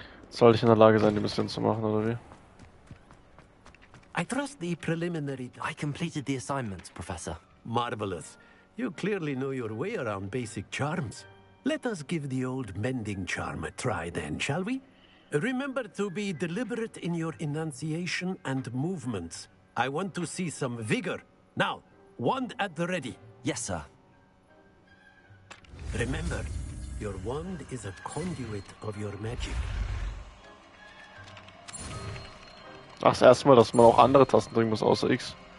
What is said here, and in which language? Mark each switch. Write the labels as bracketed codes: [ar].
[de] Soll ich in der Lage sein, die Mission zu machen, oder wie? [en] I trust the preliminary... I completed the assignments, Professor. Marvelous. You clearly know your way around basic charms. Let us give the old mending charm a try then, shall we? Remember to be deliberate in your enunciation and movements. I want to see some vigor. Now, wand at the ready. Yes, sir. Remember, your wand is a conduit of your magic. [de] Ach, das erste Mal, dass man auch andere Tasten drücken muss, außer X.